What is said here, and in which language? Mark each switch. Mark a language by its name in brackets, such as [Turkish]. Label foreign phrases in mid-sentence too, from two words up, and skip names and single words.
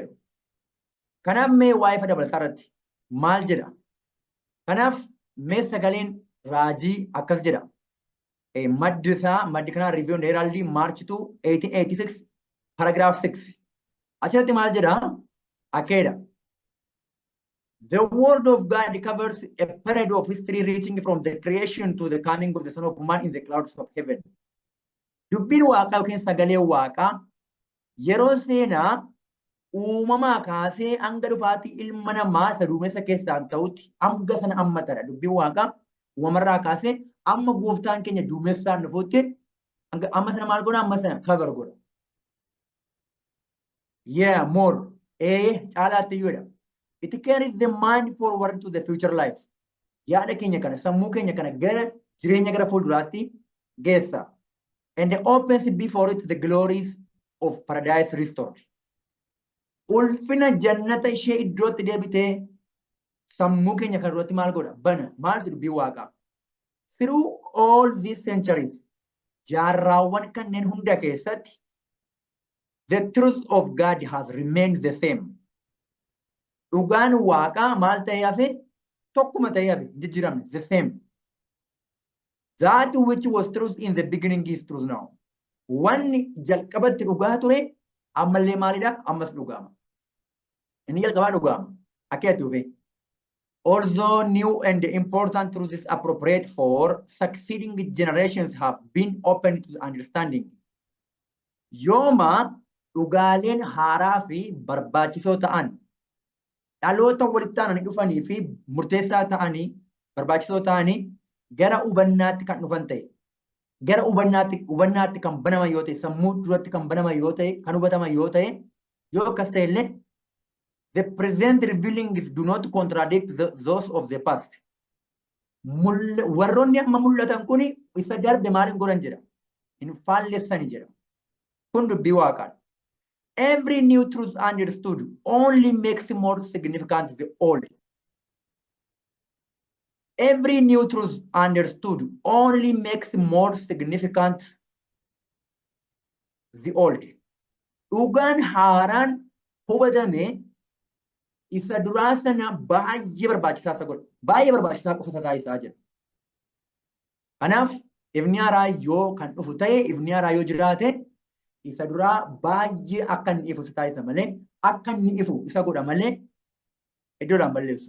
[Oromo] Kanaaf mee waa'ee ifa dabalataa irratti maal jedha? Kanaaf mee sagaleen raajii akkas jedha. Maddi isaa maddi kanaa Review and Herald March 2 1886 paragraaf 6 achirratti maal jedha? Akkeedha. [English] The word of God covers a period of history reaching from the creation to the coming of the Son of Man in the clouds of heaven. [Oromo] Dubbiin waaqaa yookiin sagalee waaqaa yeroo seenaa uumamaa kaasee hanga dhufaatii ilma namaa isa duumessa keessaan ta'utti hanga sana hammatadha. Dubbiin waaqaa uumamarraa kaasee amma gooftaan keenya duumessaan dhufuutti amma sana maal godha? Amma sana cover godha. [English] Yeah, more. [Oromo] Caalaatti iyyuudha. [English] It carries the mind forward to the future life. [Oromo] Yaada keenya kana, sammuu keenya kana gara jireenya gara fuulduraatti geessa. [English] And opens before it the glories of paradise restored. [Oromo] Ulfina jannata ishee iddootti deebitee sammuu keenya kana irratti maal godha? Bana. Maaltu dubbii waaqaa? [English] Through all these centuries, [Oromo] jaarraawwan kanneen hunda keessatti, [English] the truth of God has remained the same. [Oromo] Dhugaan waaqaa maal ta'ee hafe? Tokkuma ta'ee hafe, jijjiiramne, [English] the same. That which was truth in the beginning is truth now. [Oromo] Wanni jalqabatti dhugaa ture, ammallee maalidha? Ammas dhugaama. Inni jalqabaa dhugaama. Akkeetti dhufe. [English] Although new and important truths appropriate for succeeding generations have been opened to understanding. [Oromo] Yooma dhugaaleen haaraa fi barbaachisoo ta'an dhaloota walitti aananii dhufanii fi murteessaa ta'anii barbaachisoo ta'anii gara hubannaatti kan dhufan ta'e, gara hubannaatti kan banaman yoo ta'e, sammuu duratti kan banaman yoo ta'e, kan hubataman yoo ta'e, yoo akkas ta'e illee [English] the present revealings do not contradict those of the past. [Oromo] Warroonni amma mul'atan kuni isa darbe maaliin godhan jedha? Hin faallessani jedha. Kun dubbii waaqaadha. [English] Every new truth understood only makes more significant the old. Every new truth understood only makes more significant the old. [Oromo] Dhugaan haaraan hubatame isa duraa sana baay'ee barbaachisaa isa godha. Baay'ee barbaachisaa qofa isa taasisaa jira. Kanaaf ifni haaraa yoo kan dhufu ta'e, ifni haaraa yoo jiraate, isa duraa baay'ee akka inni ifu isa taasisa malee, akka inni ifu isa godha malee iddoodhaan balleessu.